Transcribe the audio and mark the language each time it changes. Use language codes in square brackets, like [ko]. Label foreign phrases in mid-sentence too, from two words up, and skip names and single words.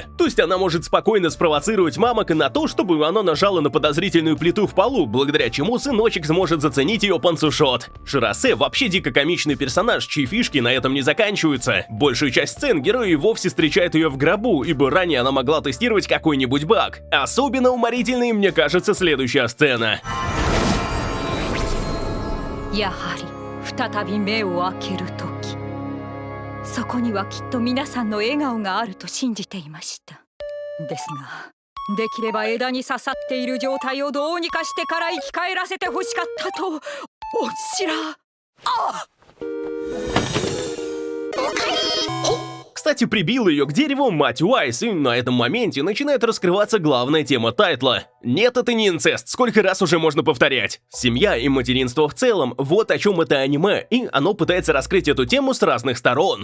[ru] То есть она может спокойно спровоцировать Мамока на то, чтобы оно нажало на подозрительную плиту в полу, благодаря чему сыночек сможет заценить ее панцушот. Ширасе вообще дико комичный персонаж, чьи фишки на этом не заканчиваются. Большую часть сцен герои вовсе встречают ее в гробу, ибо ранее она могла тестировать какой-нибудь баг. Особенно уморительной, мне кажется, следующая сцена. [ja] やはり再び目を開ける時、そこにはきっと皆さんの笑顔があると信じていました。ですが、できれば枝に刺さっている状態をどうにかしてから生き返らせてほしかったと、おしら。あっ！ [ru] Кстати, прибила ее к дереву мать Вайс, и на этом моменте начинает раскрываться главная тема тайтла. Нет, это не инцест, сколько раз уже можно повторять. Семья и материнство в целом, вот о чем это аниме, и оно пытается раскрыть эту тему с разных сторон.